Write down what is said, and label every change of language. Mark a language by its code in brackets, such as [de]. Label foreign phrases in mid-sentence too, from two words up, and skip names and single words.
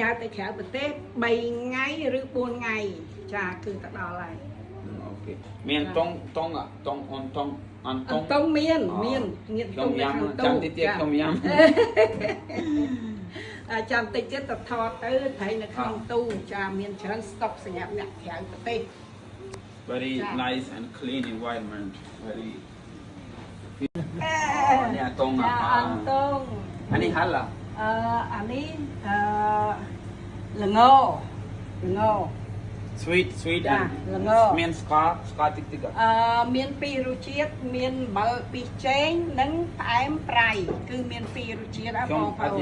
[km] ផ្ញើទៅក្រៅប្រទេស3ថ្ងៃឬ4ថ្ងៃចាគឺទៅដល់ហើយ អូខេមានតុងអនតុង តុងមានងៀត ខ្ញុំញ៉ាំចាំតិចទៀតខ្ញុំញ៉ាំ ចាំតិចទៀតទៅថតទៅត្រីនៅក្នុងទូចាមានច្រើនស្តុកសម្រាប់អ្នកក្រៅប្រទេស [en] very nice and clean environment very [km] នេះតុង ចាអនតុង អានេះហាល់ អានេះល្ង sweet ចាល្ង មានស្ករតិច មានពីររសជាតិមានអំបិលប៊ីចេងនិងផ្អែមប្រៃគឺមានពីររសជាតិបងប្អូន